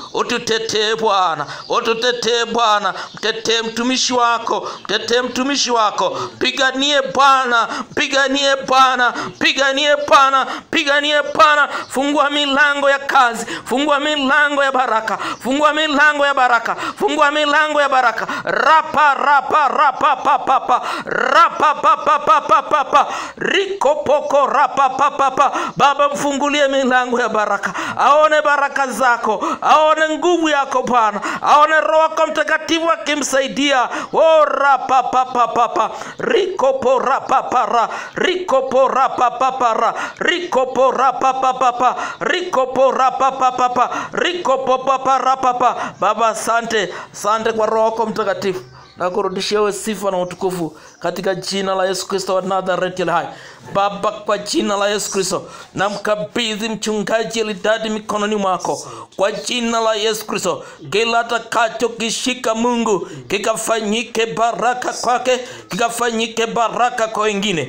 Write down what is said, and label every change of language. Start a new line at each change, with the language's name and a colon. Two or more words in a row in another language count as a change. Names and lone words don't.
Swahili: Ututetee Bwana, ututetee Bwana. Mtetee mtumishi wako, mtetee mtumishi wako. Piganie Bwana, piganie Bwana, piganie Bwana, piganie Bwana. Fungua milango ya kazi, fungua milango ya baraka, fungua milango ya baraka, fungua milango ya baraka. Rapa rapa rapa papa rapa papa papa papa riko poko rapa papa. Baba mfungulie milango ya baraka, aone baraka zako, aone nguvu yako Bwana, aone Roho Mtakatifu akimsaidia. O rapa papa papa riko po rapa para riko po rapa papa riko po rapa papa riko po rapa papa riko po papa rapa. Baba asante, asante kwa Roho Mtakatifu, na kurudishia wewe sifa na utukufu katika jina la Yesu Kristo wa Nazareti aliye hai. Baba, kwa jina la Yesu Kristo namkabidhi mchungaji Eldad mikononi mwako. Kwa jina la Yesu Kristo, kila atakacho kishika Mungu kikafanyike baraka kwake, kikafanyike baraka kwa wengine.